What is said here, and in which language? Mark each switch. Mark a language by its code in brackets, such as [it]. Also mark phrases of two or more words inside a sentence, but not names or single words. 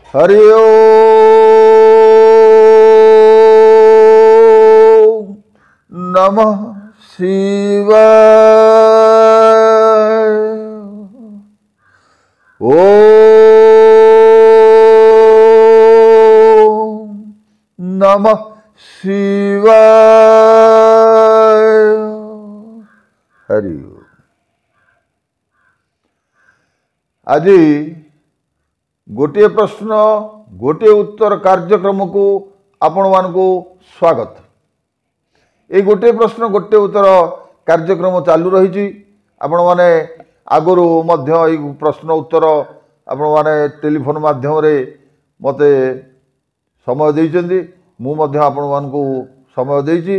[sa] हरि ओम नमः शिवाय। ओम नमः शिवाय। हरि ओम। [or] ଆଜ ଗୋଟେ ପ୍ରଶ୍ନ ଗୋଟେ ଉତ୍ତର କାର୍ଯ୍ୟକ୍ରମ କୁ ଆପଣ ମାନଙ୍କୁ ସ୍ୱାଗତ। ଏ ଗୋଟେ ପ୍ରଶ୍ନ ଗୋଟେ ଉତ୍ତର କାର୍ଯ୍ୟକ୍ରମ ଚାଲୁ ରହି। ଆପଣ ମାନେ ଆଗରୁ ମଧ୍ୟ ଏ ପ୍ରଶ୍ନ ଉତ୍ତର ଆପଣ ମାନେ ଟେଲିଫୋନ ମାଧ୍ୟମ ରେ ମତେ ସମୟ ଦେଉଛନ୍ତି, ମୁ ମଧ୍ୟ ଆପଣ ମାନଙ୍କୁ ସମୟ ଦେଉଛି।